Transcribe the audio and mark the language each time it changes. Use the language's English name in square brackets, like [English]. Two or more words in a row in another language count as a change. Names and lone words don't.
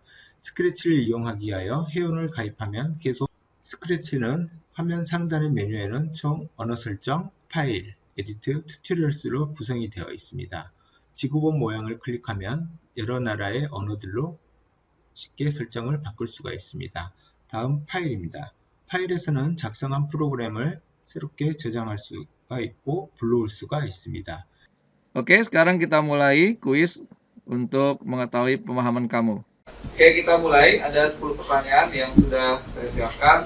[Korean] 스크래치를 이용하기 위하여 회원을 가입하면 계속 스크래치는 화면 상단의 메뉴에는 총 언어 설정, 파일, 에디트, 튜토리얼스로 구성이 되어 있습니다. 지구본 모양을 클릭하면 여러 나라의 언어들로 쉽게 설정을 바꿀 수가 있습니다. 다음 파일입니다. 파일에서는 작성한 프로그램을 새롭게 저장할 수가 있고 불러올 수가 있습니다. [Indonesian] Oke, sekarang kita mulai kuis untuk mengetahui pemahaman kamu. Oke, kita mulai. Ada 10 pertanyaan yang sudah saya siapkan.